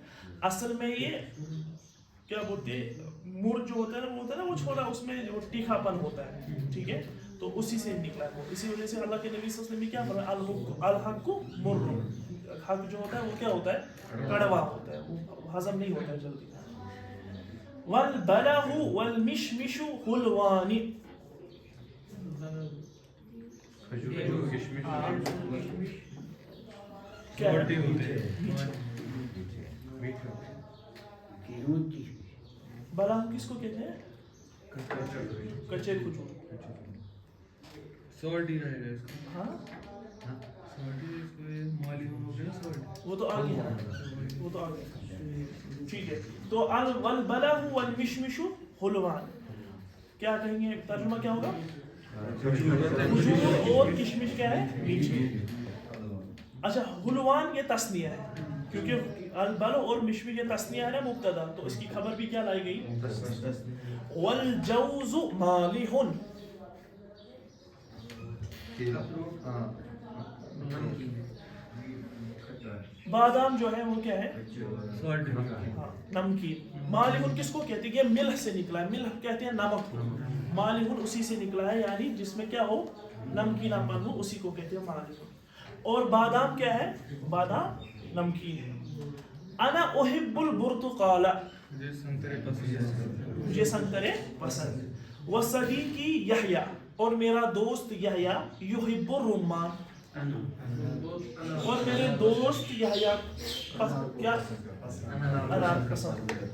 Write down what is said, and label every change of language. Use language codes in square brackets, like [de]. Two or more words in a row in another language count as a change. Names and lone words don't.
[ur] اصل میں یہ کیا بولتے ہیں، مر جو ہوتا ہے نا وہ ہوتا ہے نا وہ چھوڑا، اس میں جو تیکھا پن ہوتا ہے. ٹھیک ہے. تو اسی سے نکلا ہے. اسی وجہ سے اللہ کے نبی صلی اللہ علیہ وسلم نے کیا فرمایا؟ [ar] الحق مر. [ur] حق جو ہوتا ہے وہ کیا ہوتا ہے؟ کڑوا ہوتا ہے، وہ ہضم نہیں ہوتا ہے جلدی. [ar] والبلح والمشمش حلوان، [ur] کیا بلح کس کو کہتے ہیں؟ کچے کھجور. سالٹ ہی رہے گا اس کا. ہاں وہ تو آ گیا، وہ تو آ گیا. ٹھیک ہے. تو [ar] والبلح والمشمش حلوان، [ur] کیا کہیں گے ترجمہ کیا ہوگا؟ کھجور اور کشمش کیا ہے؟ میٹھے. اچھا حلوان یہ تثنیہ ہے، کیونکہ البلح اور مشمش یہ تثنیہ ہے نا مبتدا، تو اس کی خبر بھی کیا لائی گئی؟ [ar] والجوز مالح، [ur] بادام جو ہے وہ کیا ہے؟ نمکین. مالح کس کو کہتے ہیں؟ یہ ملح سے نکلا ہے. ملح کہتے ہیں نمک کو، مالح اسی سے نکلا ہے، یعنی جس میں کیا ہو؟ نمکینا پن ہو، اسی کو کہتے ہیں مالح. اور بادام کیا ہے؟ بادام نمکین ہے. [ar] انا احب البرتقال، [ur] مجھے سنترے پسند. [ar] وصدیقی یحییٰ، [ur] اور میرا دوست یحییٰ، [ar] یحب الرمان، [ur] اور میرے دوست یحییٰ کیا؟ انار پسند.